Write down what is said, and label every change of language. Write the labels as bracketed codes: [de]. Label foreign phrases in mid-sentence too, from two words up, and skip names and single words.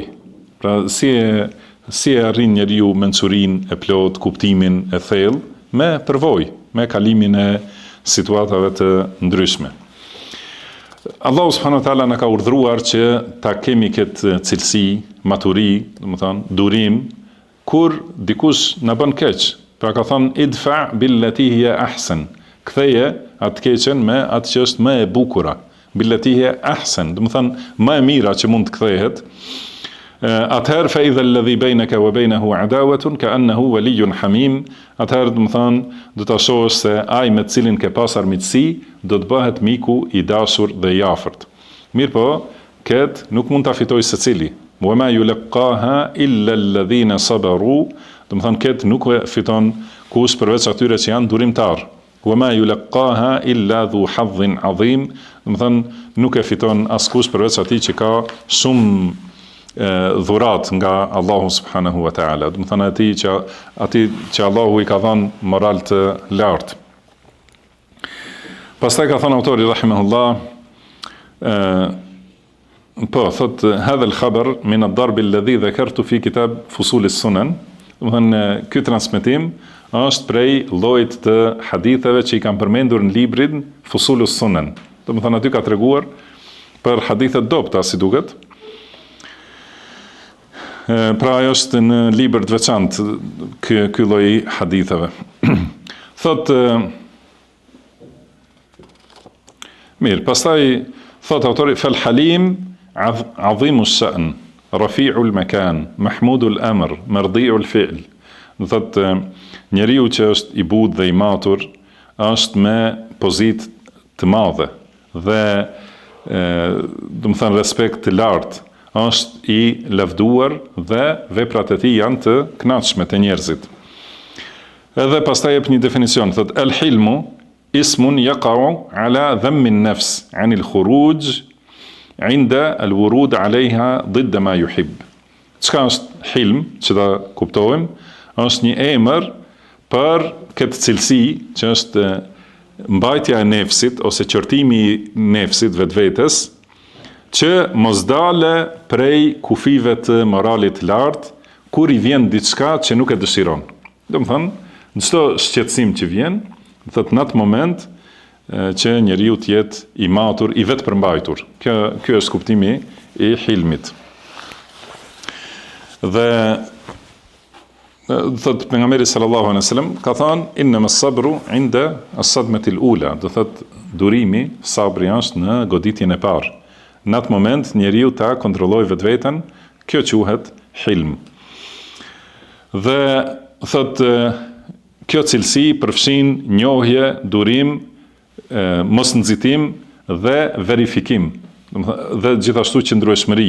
[sq] Pra si e arrin njeriu mençurinë e plot, kuptimin e thellë me përvojë, me kalimin e situatave të ndryshme. Allahu [ar] سبحانه وتعالى [sq] na ka urdhëruar që ta kemi këtë cilësi, maturi, domethënë durim, kur dikush na bën keq. Pra ka thënë [ar] ادفع بالتي هي أحسن. [sq] Ktheje atë keqen me atë që është më e bukura. [ar] بالتي هي أحسن, [sq] do të thënë më e mira që mund të kthehet. [ar] Atëherë فإذا الذي بينك وبينه عداوة كأنه ولي حميم. [sq] Atëherë do të thënë do ta shohësh se ai me të cilin ke pas armiqësi do të bëhet miku i dashur dhe i afërt. Mirpo, këtë nuk mund ta fitojë secili. [ar] وما يلقاها إلا الذين صبروا. [sq] Do të thënë këtë nuk e fiton kush përveç atyre që janë durimtar. [ar] وما يلقاها إلا ذو حظ عظيم. [sq] Do të thënë nuk e fiton askush përveç atij që ka shumë dhurat nga Allahu [ar] سبحانه وتعالى. [sq] Do të thënë atij që Allahu i ka dhënë moral të lartë. Pastaj ka thënë autori rahimahullah, thot [ar] هذا الخبر من الضرب الذي ذكرت في كتاب فصول السنن. [sq] Do të thënë ky transmetim është prej llojit të haditheve që i kam përmendur në librin Fusul as-Sunan. Do të thënë aty ka treguar për hadithe dobta si duket. Pra ajo është në libër të veçantë ky lloj haditheve. Thot mirë, pastaj thot autori [ar] فالحليم عظيم الشأن رفيع المكان محمود الأمر مرضي الفعل. [sq] Do thot njeriu që është i butë dhe i matur është me pozitë të madhe dhe do të thënë respekt të lartë, është i lavduar dhe veprat e tij janë të kënaqshme te njerëzit. Edhe pastaj jep një definicion, thot [ar] الحلم اسم يقع على ضم النفس عن الخروج عند الورود عليها ضد ما يحب. [sq] Çka është hilm, që ta kuptojmë, është një emër për këtë cilësi që është mbajtja e nefsit ose qortimi i nefsit vetvetes, që mos dale prej kufive të moralit lartë kur i vjen diçka që nuk e dëshiron. Do të thonë, në çdo shqetësim që vjen, thot në atë moment që njeriu të jetë i matur, i vetë përmbajtur. Ky është kuptimi i hilmit. Dhe thot pejgamberi [ar] صلى الله عليه وسلم [sq] ka thënë [ar] إن الصبر عند الصدمة الأولى, [sq] do thot durimi, sabri është në goditjen e parë. Në atë moment njeriu ta kontrolloj vetveten, kjo quhet hilm. Dhe thot kjo cilësi përfshin njohje, durim, mos nxitim dhe verifikim, dhe gjithashtu qëndrueshmëri.